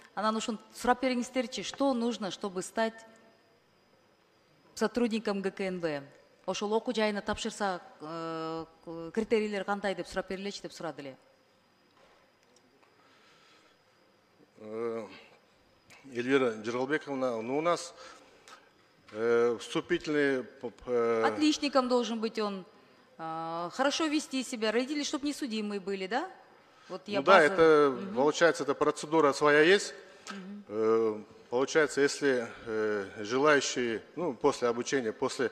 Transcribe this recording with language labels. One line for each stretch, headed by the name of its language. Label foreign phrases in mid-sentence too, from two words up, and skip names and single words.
Kyrgyz: Анан ушун сурап бериңиздерчи,
Russian: что нужно, чтобы стать сотрудником ГКНБ?
Kyrgyz: Ошол окуу жайына тапшырса, критерийлер кандай деп сурап берилечи деп сурады эле. Эльвира Джералбековна,
Russian: ну у нас вступительные... Отличником должен быть он, хорошо вести себя, родители, чтобы не судимые были, да? Вот я да, это, получается, эта процедура своя есть. Получается, если желающие, ну, после обучения, после